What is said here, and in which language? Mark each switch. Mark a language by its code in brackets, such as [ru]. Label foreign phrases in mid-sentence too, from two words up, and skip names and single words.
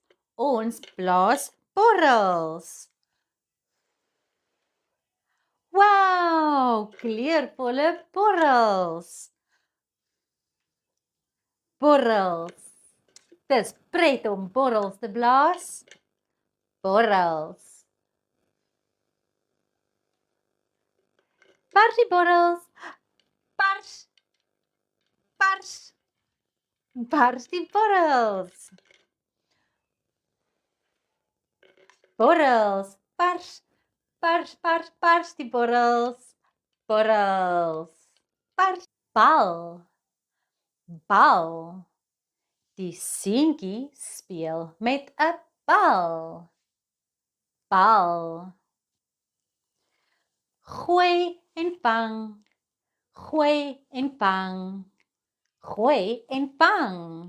[af] Ons blaas borrels. Wow, kleurvolle borrels. Borrels. Dis pret om borrels te blaas. Borrels. Pars die borrels. Pars. Pars. Pars die borrels. Borrels. Pars. Pars, pars, pars die borrels. Borrels. Pars. Bal. Bal. Die seentjie speel met 'n bal. Bal. Gooi en vang. Gooi en vang. Gooi en vang.